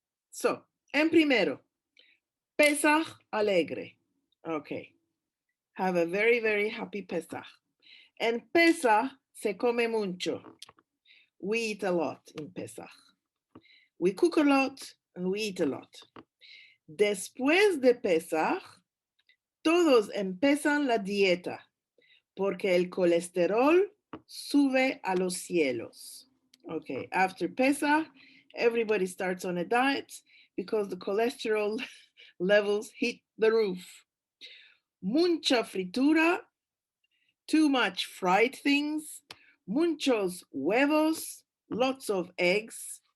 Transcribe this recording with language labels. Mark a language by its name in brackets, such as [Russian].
[Spanish] So, en primero, Pesach alegre. Okay. [English] Have a very, very happy Pesach. [Spanish] En Pesach se come mucho. [English] We eat a lot in Pesach. We cook a lot and we eat a lot. [Spanish] Después de Pesach, todos empiezan la dieta porque el colesterol sube a los cielos. [English] Okay, after Pesach, everybody starts on a diet because the cholesterol levels hit the roof. [Spanish] Mucha fritura, [English] too much fried things, [Spanish] muchos huevos, [English] lots of eggs.